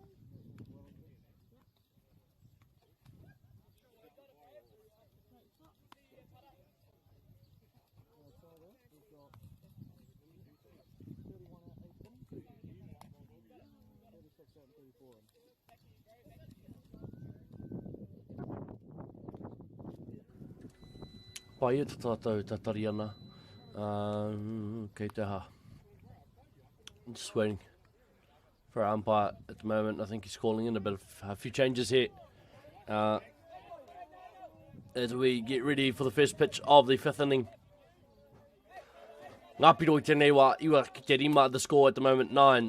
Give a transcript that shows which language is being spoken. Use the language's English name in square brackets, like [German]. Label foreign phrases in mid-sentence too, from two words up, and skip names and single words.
[English] Wellington. Great top. Tiger, we've got 31 out, 8 in. 36 out, 34 in. [Māori] Pai e te tātou tatari ana. Kei te ha. [English] Just waiting for our umpire at the moment. I think he's calling in a few changes here. As we get ready for the first pitch of the fifth inning. [Māori] Ngā piro I tēnei wā, iwa ki te rima, [English] the score at the moment 9-5.